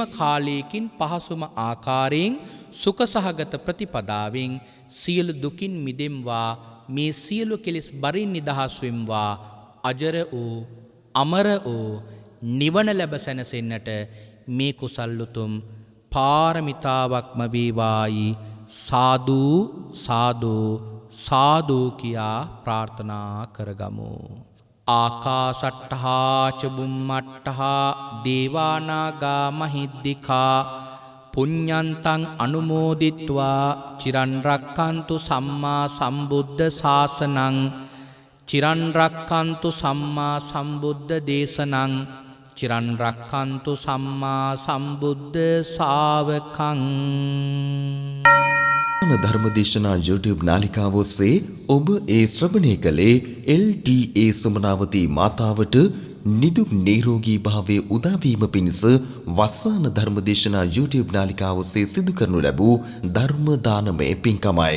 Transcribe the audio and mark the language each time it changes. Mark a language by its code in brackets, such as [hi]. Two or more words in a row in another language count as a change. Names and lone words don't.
[si] කාලයකින් පහසුම ආකාරයෙන් සුඛ සහගත ප්‍රතිපදාවෙන් සියලු දුකින් මිදෙම්වා, මේ සියලු කෙලෙස් බරින් නිදහස් වෙම්වා, අජර වූ අමර වූ නිවන ලැබ සැනසෙන්නට මේ කුසල් උතුම් පාරමිතාවක්ම වේවායි සාදු සාදු සාදු කියා ප්‍රාර්ථනා කරගමු. [pi] ආකාසට්ඨා ච බුම්මට්ඨා දේවානාගා මහිද්దికා පුඤ්ඤන්තං අනුමෝදිත්වා චිරන් රක්칸තු සම්මා සම්බුද්ධ ශාසනං චිරන් රක්칸තු සම්මා සම්බුද්ධ දේශනං චිරන් රක්칸තු සම්මා සම්බුද්ධ ශාවකං. [si] ධර්මදේශනා YouTube නාලිකාව ඔස්සේ ඔබ ඒ ශ්‍රවණය කළේ LTA සුමනාවතී මාතාවට නිදුක් නිරෝගී භාවයේ උදාවීම පිණිස වස්සාන ධර්මදේශනා YouTube නාලිකාව ඔස්සේ සිදු කරනු ලැබූ ධර්ම දානමය පින්කමයි.